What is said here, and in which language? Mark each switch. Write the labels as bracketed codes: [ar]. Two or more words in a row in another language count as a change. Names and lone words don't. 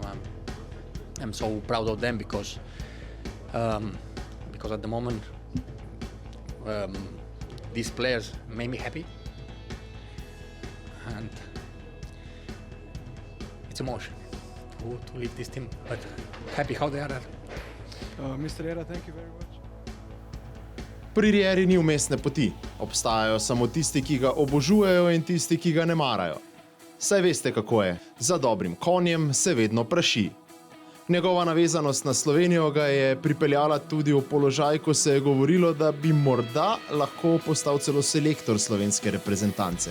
[en] I'm so proud of them because at the moment these players make me happy, and it's emotion to leave this team, but happy how they are there. Mr. Riera, thank you very much. [sl] Pri Rieri ni vmesne poti. Obstajajo samo tisti, ki ga obožujejo, in tisti, ki ga ne marajo. Saj veste, kako je. Za dobrim konjem se vedno praši. Njegova navezanost na Slovenijo ga je pripeljala tudi v položaj, ko se je govorilo, da bi morda lahko postal celo selektor slovenske reprezentance.